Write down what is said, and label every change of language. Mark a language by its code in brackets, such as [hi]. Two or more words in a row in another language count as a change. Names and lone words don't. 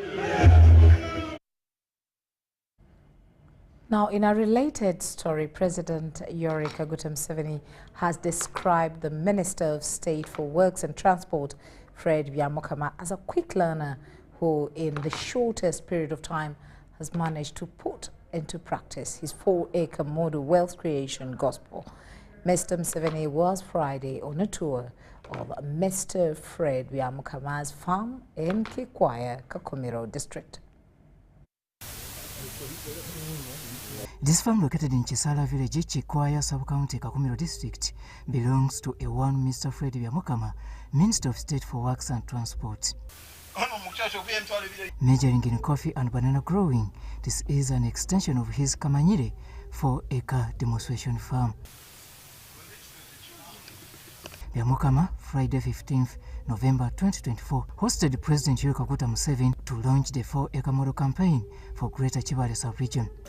[en] Now, in a related story, President Yoweri Museveni has described the Minister of State for Works and Transport, Fred Byamukama, as a quick learner who, in the shortest period of time, has managed to put into practice his 4-acre model wealth creation gospel. Mr. Museveni was Friday on a tour of Mr. Fred Byamukama's farm in Kikwaya, Kakumiro district. This farm, located in Chisala village, Kikwaya sub-county, Kakumiro district, belongs to a one Mr. Fred Byamukama, Minister of State for Works and Transport. Majoring in coffee and banana growing, this is an extension of his Kamanyire 4-acre demonstration farm. Byamukama, Friday 15th November 2024, hosted President Yoweri Kaguta Museveni to launch the 4-acre model campaign for Greater Kibale sub-region.